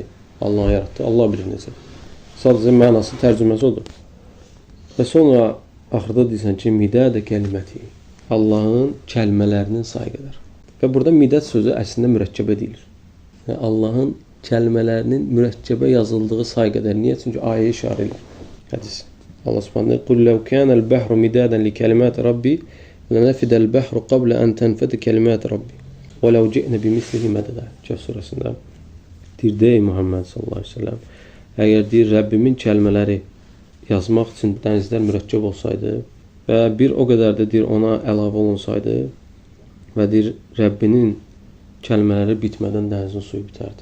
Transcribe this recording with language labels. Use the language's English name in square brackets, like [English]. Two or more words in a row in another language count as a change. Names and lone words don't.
[Azerbaijani] Allah yaratdı, Allah bilir necə. Sadəcə mənası, tərcüməsi odur. Və sonra axırda deyirsən ki, [Arabic] مداد كلماته. [Azerbaijani] Allahın kəlmələrinin sayı qədər. Və burada midət sözü əslində mürəkkəbə deyilir. Yəni, Allahın kəlmələrinin mürəkkəbə yazıldığı say qədər. Niyə? Çünki ayə işarə edir. Hədis. [Arabic] Allah Subhanahu "قل لو كان البحر مدادا لكلمات ربي لنفد البحر قبل أن تنفد كلمات ربي ولو جئنا بمثله مددا." [Azerbaijani] Kəhf surəsində deyir, ey Muhammed [Arabic] صلى الله عليه وسلم, [Azerbaijani] əgər deyir Rəbbimin kəlmələri yazmaq üçün dənizlər mürəkkəb olsaydı və bir o qədər də deyir ona əlavə olunsaydı və deyir Rəbbinin kəlmələri bitmədən dənizin suyu bitərdi.